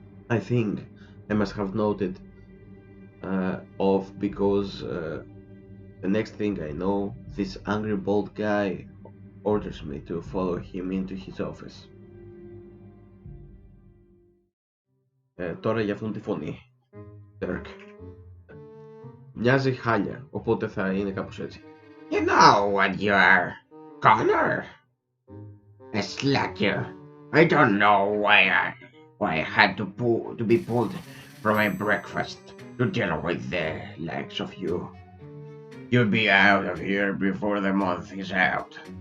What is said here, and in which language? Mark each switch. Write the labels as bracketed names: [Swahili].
[English] I think I must have noted of because the next thing I know, this angry bald guy orders me to follow him into his office. [Greek] Τώρα για αυτόν τη φωνή, Dirk. Μοιάζει χάλια, οπότε θα είναι κάπως έτσι. [English] You know what you are, Connor? A slacker. I don't know why I had to be pulled from my breakfast to deal with the likes of you. You'll be out of here before the month is out.